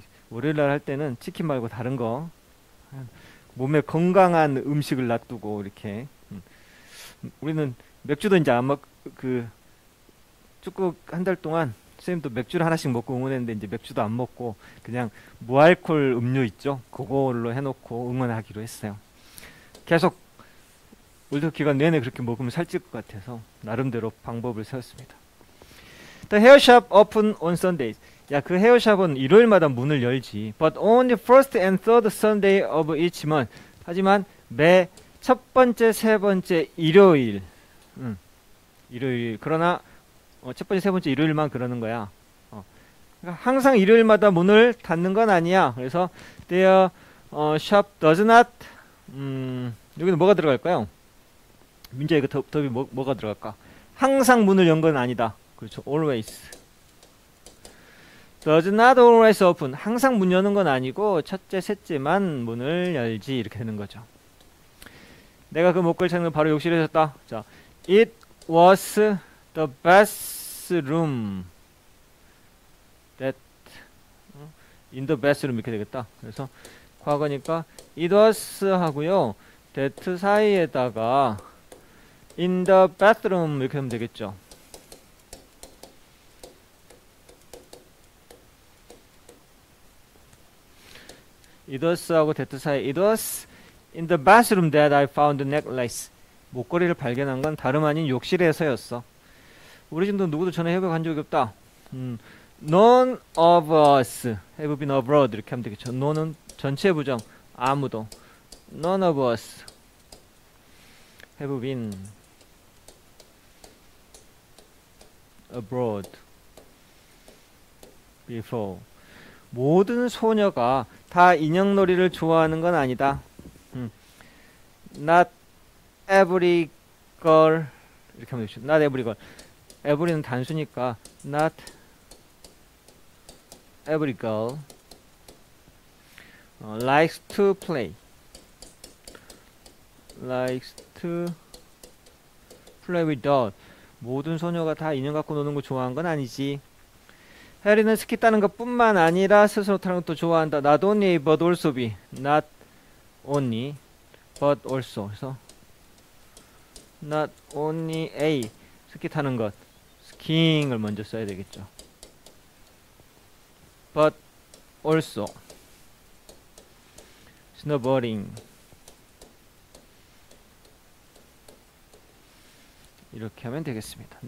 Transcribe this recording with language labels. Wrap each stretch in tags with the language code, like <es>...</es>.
<ko>월요일날 할 때는 치킨 말고 다른 거 몸에 건강한 음식을 놔두고 이렇게 우리는 맥주도 이제 안 먹 축구 한 달 동안 선생님도 맥주를 하나씩 먹고 응원했는데 이제 맥주도 안 먹고 그냥 무알콜 음료 있죠? 그걸로 해놓고 응원하기로 했어요. 계속 월드컵 기간 내내 그렇게 먹으면 살찔 것 같아서 나름대로 방법을 세웠습니다.</ko> <en>The hair shop open on Sundays.</en> <ko>야, 그 헤어샵은 일요일마다 문을 열지.</ko> <en>But only first and third Sunday of each month.</en> <ko>하지만 매 첫 번째, 세 번째 일요일. 일요일. 그러나 첫 번째, 세 번째 일요일만 그러는 거야. 그러니까 항상 일요일마다 문을 닫는 건 아니야. 그래서</ko> <en>their shop does not.</en> <ko>여기는 뭐가 들어갈까요? 민재 이거 더비 뭐가 들어갈까? 항상 문을 연 건 아니다. 그렇죠.</ko> <en>always. does not always open.</en> <ko>항상 문 여는 건 아니고 첫째, 셋째만 문을 열지. 이렇게 되는 거죠. 내가 그 목걸이 찾는 걸 바로 욕실에 샀다.</ko> <en>자, it was the bathroom that in the bathroom</en> <ko>이렇게 되겠다. 그래서 과거니까</ko> <en>it was</en> <ko>하고요. that 사이에다가</ko> <en>in the bathroom</en> <ko>이렇게 하면 되겠죠.</ko> <en>It was하고 that 사이. It was in the bathroom that I found the necklace.</en> <ko>목걸이를 발견한 건 다름 아닌 욕실에서였어. 우리 집도 누구도 전에 해외 간 적이 없다.</ko> <en>None of us have been abroad 이렇게 하면 되겠죠.</en> <ko>no는 전체 부정. 아무도.</ko> <en>None of us have been abroad before.</en> <ko>모든 소녀가 다 인형놀이를 좋아하는 건 아니다.</ko> <en>Not every girl</en> <ko>이렇게 하면 되죠.</ko> <en>Not every girl. every는 단수니까 not every girl likes to play likes to play with doll.</en> <ko>모든 소녀가 다 인형 갖고 노는 거 좋아하는 건 아니지. 해리는 스키 타는 것 뿐만 아니라 스스로 타는 것도 좋아한다.</ko> <en>Not only but also be. Not only but also.</en> <ko>그래서</ko> <en>not only A.</en> <ko>스키 타는 것. 스키잉을 먼저 써야 되겠죠.</ko> <en>But also snowboarding.</en> <ko>이렇게 하면 되겠습니다.</ko>